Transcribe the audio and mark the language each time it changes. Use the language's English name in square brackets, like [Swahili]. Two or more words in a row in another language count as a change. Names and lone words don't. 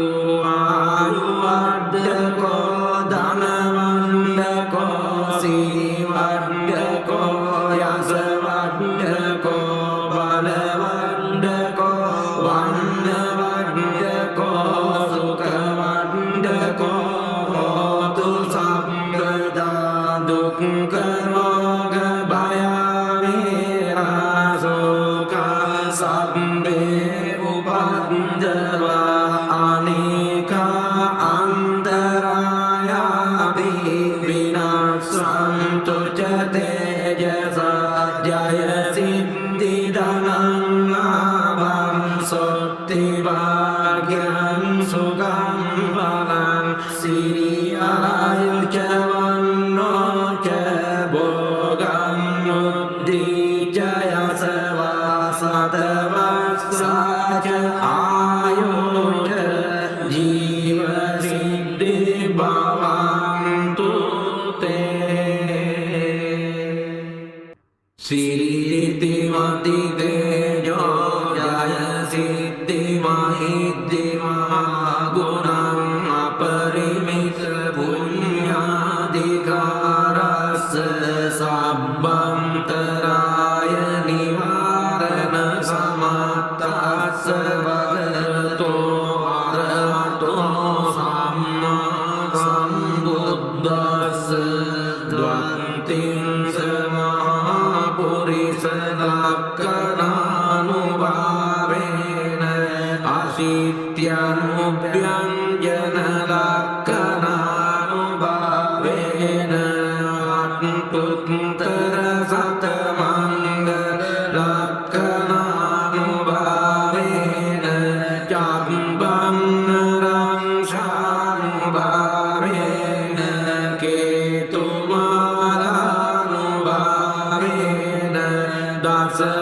[Pali] ආයුවද්දකෝ ධනවන්දකෝ සීවද්දකෝ යසවද්දකෝ බලවද්දකෝ වන්නවද්දකෝ සුඛවද්දකෝ හෝතු සම්පදා දුක්ඛ රෝග භය වේරා ශෝක සම්බේ උපද්දවා අනේක අන්තරායාපි විනාශන්තු ච තේජසා ජය සිද්ධි ධනං ආවං සොත්ති භාග්‍යං සුඛං බලං සිරියායුච වන්නෝ ච භෝගං මුද්ධි ච යසවා සතවස්සා ච ආයුච ජීව සිද්ධි භවන්තු තේ සිරිති මති තේජෝ ජය සිද්ධි මහිද්දි මහා ගුණං අපරිමිත පුඤ්ඤාධිකාරස්ස සබ්බන්තරාය නිවාරණ සමත්තස්ස භගවතෝ අරහතෝ සම්මා සම්බුද්දස්ස ද්වන්තිං සමහා පුරිස ලක්ඛණානුභාවේන අසිත්‍යනුභ්‍යංජන ලක්ඛණානුභාවේන අත්තුත්තර සතමංගල ලක්ඛණානුභාවේන චම්බන්නරං ශානුභාවේන කේතුමාලානුභාවේන දස